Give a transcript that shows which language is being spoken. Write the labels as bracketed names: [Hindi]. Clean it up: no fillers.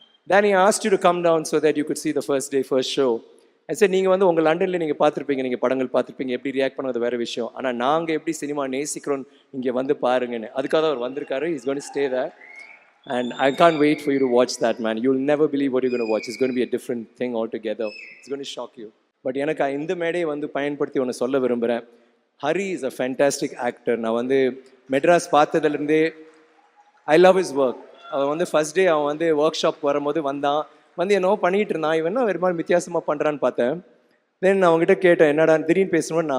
[English] Danny asked you to come down so that you could see the first day first show. I said, [Tamil] நீங்கள் வந்து உங்கள் லண்டனில் நீங்கள் பார்த்துருப்பீங்க, நீங்கள் படங்கள் பார்த்துருப்பீங்க, எப்படி ரியாக்ட் பண்ணது வேறு விஷயம், ஆனால் நாங்கள் எப்படி சினிமா நேசிக்கிறோம் இங்கே வந்து பாருங்கன்னு. அதுக்காக அவர் வந்திருக்காரு. [English] He's going to stay there. And I can't wait for you to watch that, man. You'll never believe what you're going to watch. It's going to be a different thing altogether. It's going to shock you. [Tamil] But எனக்கு இந்த மேடையை வந்து பயன்படுத்தி ஒன்று சொல்ல விரும்புகிறேன். [English] Hari is a fantastic actor. [Tamil] நான் வந்து Madras பார்த்ததுலேருந்தே [English] I love his work. [Tamil] அவன் வந்து ஃபர்ஸ்ட் டே அவன் வந்து ஒர்க் ஷாப் வரும்போது வந்து என்னவோ பண்ணிகிட்டு இருந்தான். இவன் வேறு மாதிரி வித்தியாசமாக பண்ணுறான்னு பார்த்தேன். தென் நான் அவங்ககிட்ட கேட்டேன், என்னடா திடீர்னு பேசணும்னு.